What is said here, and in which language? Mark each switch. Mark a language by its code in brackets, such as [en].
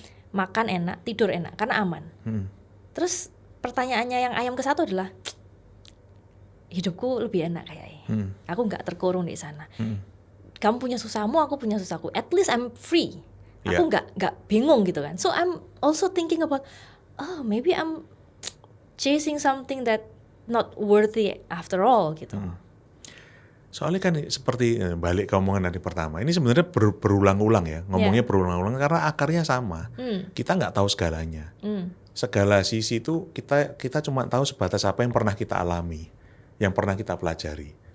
[id] Makan enak, tidur enak, karena aman. Terus pertanyaannya yang ayam ke satu adalah, hidupku lebih enak kayaknya. Aku gak terkurung di sana. Kamu punya susahmu, aku punya susahku. [en] At least I'm free. [id] Aku gak bingung gitu kan. [en] So I'm also thinking about, maybe I'm chasing something that not worthy after all [id] gitu. Soalnya kan seperti balik ke omongan dari pertama, ini sebenarnya berulang-ulang ya, ngomongnya berulang-ulang karena akarnya sama. Kita nggak tahu segalanya. Segala sisi itu kita cuma tahu sebatas apa yang pernah kita alami, yang pernah kita pelajari.